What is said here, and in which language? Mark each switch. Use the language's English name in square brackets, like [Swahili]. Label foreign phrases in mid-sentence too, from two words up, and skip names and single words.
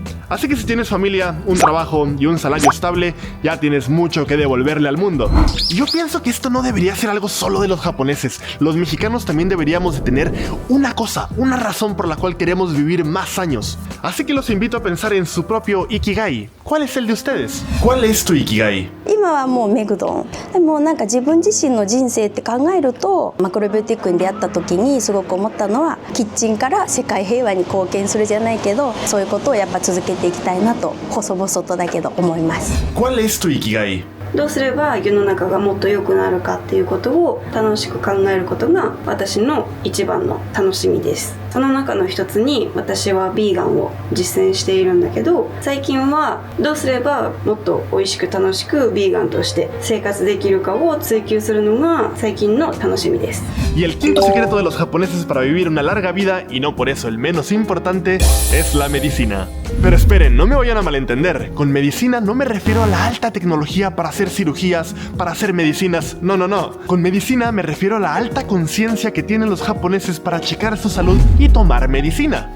[Spanish] Así que si tienes familia, un trabajo y un salario estable, ya tienes mucho que devolverle al mundo. Y yo pienso que esto no debería ser algo solo de los japoneses. Los mexicanos también deberíamos de tener una cosa, una razón por la cual queremos vivir más años. Así que los invito a pensar en su propio Ikigai. ¿Cuál es el de ustedes? ¿Cuál es tu Ikigai? [Japanese] 今はもうメグドンでもなんか自分自身の人生って考えるとマクロビューティックに出会った時にすごく思ったのはキッチンから世界平和に貢献するじゃないけどそういうことをやっぱ続けていきたいなと細々とだけど思います。 [Spanish] ¿Cuál es tu Ikigai? [Japanese] どうすれば世の中がもっと良くなるかっていうことを楽しく考えることが私の一番の楽しみです。その中の一つに私はビーガンを実践しているんだけど、最近はどうすればもっと美味しく楽しくビーガンとして生活できるかを追求するのが最近の楽しみです。 [Spanish] Y el quinto secreto de los japoneses para vivir una larga vida, y no por eso el menos importante, es la medicina. Pero esperen, no me vayan a malentender. Con medicina no me refiero a la alta tecnología para hacer cirugías, para hacer medicinas. No. Con medicina me refiero a la alta conciencia que tienen los japoneses para checar su salud y tomar medicina.